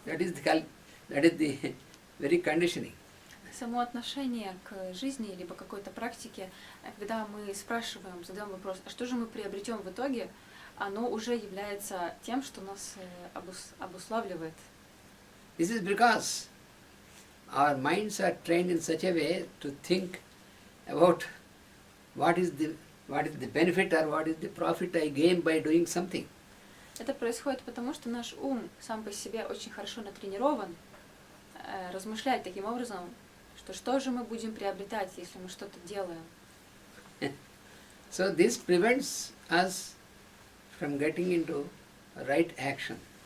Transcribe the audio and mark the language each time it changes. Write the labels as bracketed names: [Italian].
[English] That is the very conditioning. [Russian] Само отношение к жизни либо какой-то практике, когда мы спрашиваем, задаем вопрос, а что же мы приобретем в итоге, оно уже является тем, что нас обуславливает. [English] This is because our minds are trained in such a way to think about what is the benefit or what is the profit I gain by doing something. [Russian] Это происходит потому, что наш ум сам по себе очень хорошо натренирован размышлять таким образом, что же мы будем приобретать, если мы что-то делаем. [English] So this prevents us from getting into right action.